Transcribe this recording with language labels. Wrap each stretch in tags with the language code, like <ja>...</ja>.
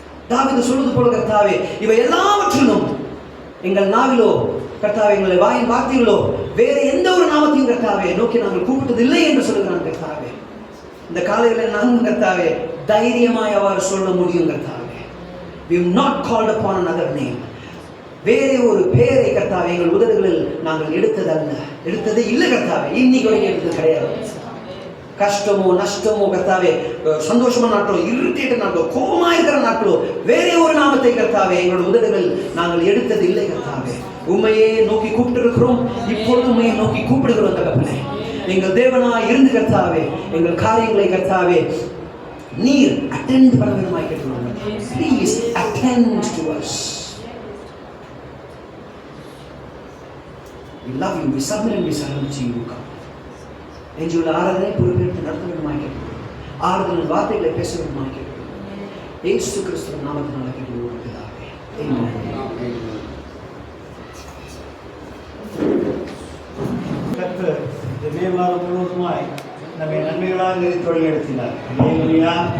<ta>தாவீது சொல்வது போல கர்த்தாவே, இவை எல்லாவற்றிலும் எங்கள் நாவிலோ கர்த்தாவே, எங்களை வாயின் வார்த்தைகளோ வேற எந்த ஒரு நாமத்தையும் கர்த்தாவே நோக்கி நாங்கள் கூப்பிட்டது இல்லை என்று சொல்லுகிறான் கர்த்தாவே. இந்த காலையில் நாங்கள் கர்த்தாவே தைரியமாய் அவர் சொல்ல முடியும் கர்த்தாவே.</ta> <en>We have not called upon another name.</en> <ta>வேறு ஒரு பெயரை கர்த்தாவே எங்கள் உதடுகளில் நாங்கள் எடுத்ததே இல்லை கர்த்தாவே. இன்னைக்கு வரைக்கும் எடுத்தது கிடையாது. கஷ்டமோ நஷ்டமோ கர்த்தாவே, சந்தோஷமான நாட்களோ இரிட்டேட் நாட்களோ கோபமாக இருக்கிற நாட்களோ வேறே ஒரு நாமத்தை கர்த்தாவே எங்கள் உதடுகள் நாங்கள் எடுத்தது இல்லை கர்த்தாவே. உண்மையே நோக்கி கூப்பிட்டு இருக்கிறோம், இப்பொழுது உண்மையை நோக்கி கூப்பிடுகிறோம் தகப்பனே. எங்கள் தேவனாய் இருந்து கர்த்தாவே எங்கள் காரியங்களை கர்த்தாவே நீர் அட்டெண்ட் பண்ண வேண்டுமாய் கேட்டுக்கொள்கிறோம்.</ta> <en>Please attend to us. We love you, we submit and we surrender to you, God.</en> <ta>எங்களுடைய ஆராதனை பொறுப்பேற்று நடத்த வேண்டுமாய் கேட்டுக்கொள்கிறோம். ஆறுதல் வார்த்தைகளை பேச வேண்டுமாய் கேட்டுக்கொள்கிறோம். இயேசு கிறிஸ்துவின் நாமத்தினால கேட்டுக்கொள்கிறோம் பிதாவே. ஆமென். கர்த்தர் இந்த மே மாதம் முழுவதுமாய் நம்மை நன்மைகளாக நிறுத்தி வழிநடத்தினார். அல்லேலூயா.</ta>